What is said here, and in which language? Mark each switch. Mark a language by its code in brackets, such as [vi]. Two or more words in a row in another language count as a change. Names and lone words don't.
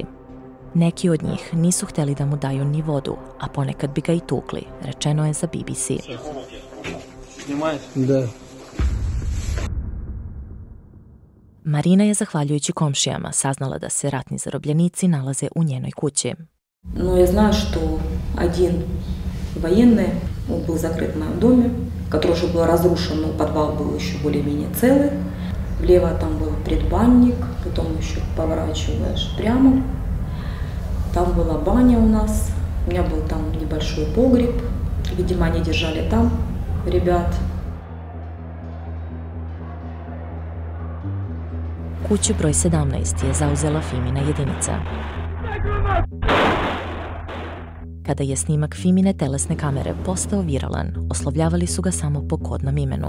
[sr] Neki od njih nisu htjeli da mu daju ni vodu, a ponekad bi ga i tukli, rečeno je za BBC. Da. Marina je, zahvaljujući komšijama, saznala da se ratni zarobljenici nalaze u njenoj kući. [ru] Но я знаю, что один военный, он был закрыт в моем доме, который уже был разрушен, но подвал был еще более-менее целый. Влево там был предбанник, потом еще поворачиваешь прямо. Там была баня у нас, у меня был там небольшой погреб. Видимо, они держали там ребят. [sr] Kuću broj 17 je zauzela Fimina jedinica. Kada je snimak Fimine telesne kamere postao viralan, oslovljavali su ga samo po kodnom imenu.